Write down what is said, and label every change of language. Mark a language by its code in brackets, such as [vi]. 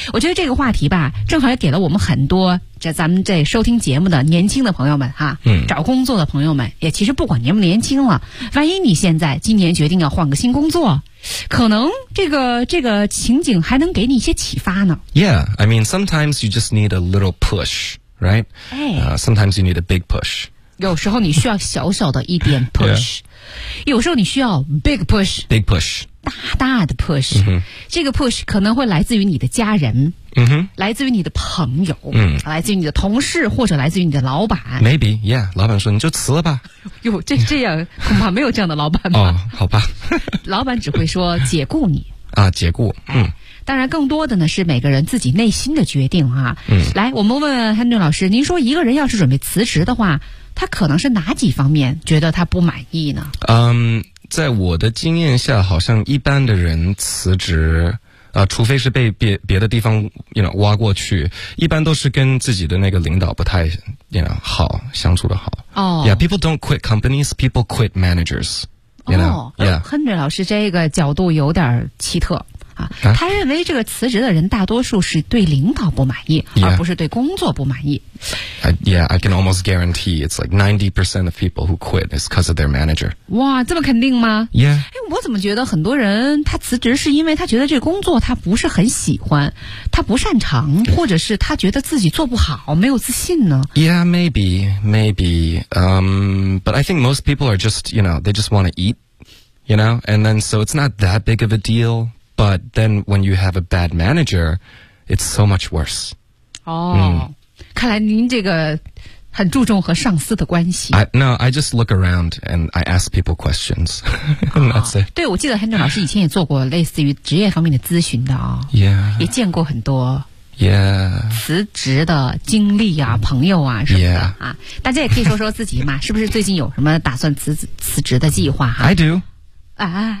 [zh] 我觉得这个话题吧正好也给了我们很多这咱们这收听节目的年轻的朋友们哈、嗯、找工作的朋友们也其实不管年不年轻了，万一你现在今年决定要换个新工作，可能这个情景还能给你一些启发呢。 [en] Yeah, I mean sometimes you just need a little pushRight?、Sometimes you need a big push. [zh] 有时候你需要小小的一点 push. 、 [en] yeah. [zh] 有时候你需要 [en] big push. Big push. [zh] 大大的 push.、 Mm-hmm. 这个 push 可能会来自于你的家人、 mm-hmm. 来自于你的朋友、 mm-hmm. 来自于你的同事或者来自于你的老板。 [en] Maybe, yeah. [zh] 老板说你就辞了吧。哟，这样恐怕没有这样的老板吧。哦、好吧。老板只会说解雇你。啊，解雇。嗯。当然更多的呢是每个人自己内心的决定啊。嗯，来我们问 Henry 老师，您说一个人要是准备辞职的话，他可能是哪几方面觉得他不满意呢？在我的经验下好像一般的人辞职除非是被别的地方 [en] you know, [zh] 挖过去，一般都是跟自己的那个领导不太 you know, 好相处的好。哦、oh. [en] Yeah, people don't quit companies, people quit managers. You know? Oh, yeah. [zh] Henry 老师这个角度有点奇特。啊、他认为这个辞职的人大多数是对领导不满意、 [en] yeah. [zh] 而不是对工作不满意。 [en] Yeah, I can almost guarantee it's like 90% of people who quit is because of their manager. [zh] 哇，这么肯定吗？ [en] Yeah、 [zh] 哎、我怎么觉得很多人他辞职是因为他觉得这个工作他不是很喜欢，他不擅长，或者是他觉得自己做不好，没有自信呢？ [en] Yeah, maybe but I think most people are just, you know, they just want to eat, you know, and then so it's not that big of a dealBut then when you have a bad manager, it's so much worse. [zh] 哦、看来您这个很注重和上司的关系。 [en] No, I just look around and I ask people questions. That's it. [zh] 对，我记得 Henry 老师以前也做过类似于职业方面的咨询的啊、 [en] 哦。Yeah. [zh] 也见过很多。 [en] Yeah. [zh] 辞职的经历啊，朋友啊什么的、 [en] yeah. [zh] 啊，大家也可以说说自己嘛，是不是最近有什么打算辞职的计划哈、 [en] 啊、？I do. 啊、